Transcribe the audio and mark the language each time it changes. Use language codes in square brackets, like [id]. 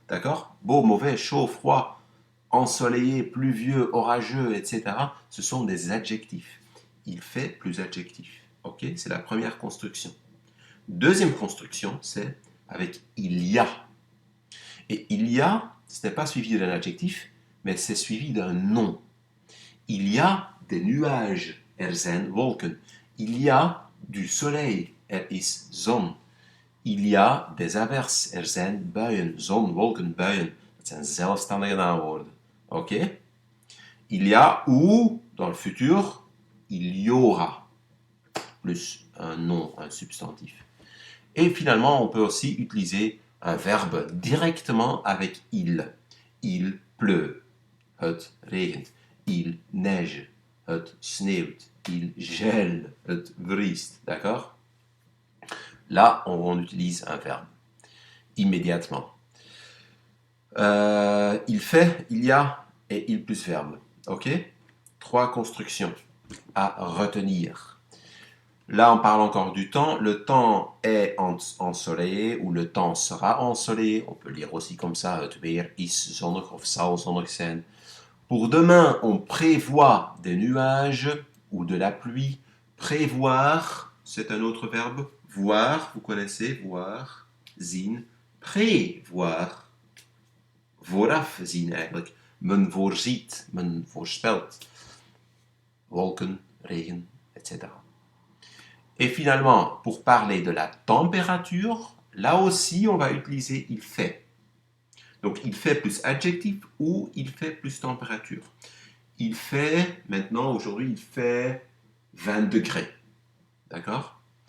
[fr] D'accord? Beau, mauvais, chaud, froid, ensoleillé, pluvieux, orageux, etc. Ce sont des adjectifs. Il fait plus adjectif. Ok? C'est la première construction. Deuxième construction, c'est avec il y a. Et il y a, ce n'est pas suivi d'un adjectif, mais c'est suivi d'un nom. Il y a des nuages, [nl] zijn wolken. [fr] Il y a du soleil, [nl] is zon. [fr] Il y a des averses, [nl] zijn buien. Zon, wolken, buien. Dat zijn zelfstandige naamwoorden. [fr] Ok? Il y a ou, dans le futur, il y aura. Plus un nom, un substantif. Et finalement, on peut aussi utiliser un verbe directement avec il. Il pleut, [nl] het regent. [fr] Il neige, [nl] het sneeuwt. [fr] Il gèle, [nl] het vriest. [fr] D'accord? Là, on utilise un verbe immédiatement. Il fait, il y a et il plus verbe. Ok? 3 constructions à retenir. Là, on parle encore du temps. Le temps est ensoleillé ou le temps sera ensoleillé. On peut lire aussi comme ça, [nl] het weer is zonnig of zal zonnig zijn. [fr] Pour demain, on prévoit des nuages ou de la pluie. Prévoir, c'est un autre verbe. Voir, vous connaissez, voir, zien. [nl] Prévoir. Vooraf zien eigenlijk. Men voorziet, men voorspelt. Wolken, regen, etc. [fr] Et finalement, pour parler de la température, là aussi, on va utiliser il fait. Donc, il fait plus adjectif ou il fait plus température. Il fait, maintenant, aujourd'hui, il fait 20 degrés. D'accord?